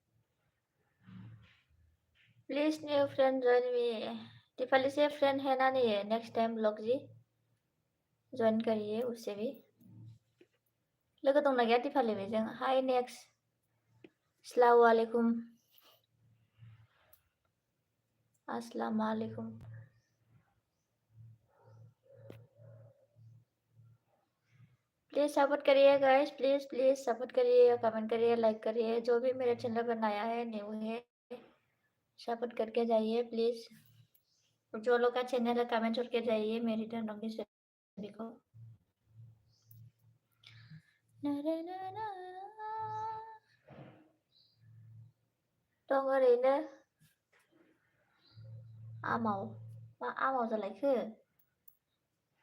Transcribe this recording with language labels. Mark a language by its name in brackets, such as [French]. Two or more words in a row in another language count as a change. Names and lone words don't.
[English] please new friend join me. [Hindi] दीपाली से फ्रेंड है ना नहीं है? [English] next time [Hindi] ब्लॉग जी ज्वाइन करिए उससे भी. [Bodo] लोगो दंना गैया दीपाली बेजों? [English] hi next. अस्सलामुअलैकुम. [Arabic] अस्सलामुअलैकुम. [Hindi] प्लीज सपोर्ट करिए गाइस. प्लीज सपोर्ट करिए, कमेंट करिए, लाइक करिए. जो भी मेरे चैनल पर नया है, न्यू है, सपोर्ट करके जाइए प्लीज. जो लोग का चैनल है कमेंट करके जाइए. मेरी टर्न होगी सभी को. [Bodo] दं ओरैनो आमाव. मा आमाव जालायखो?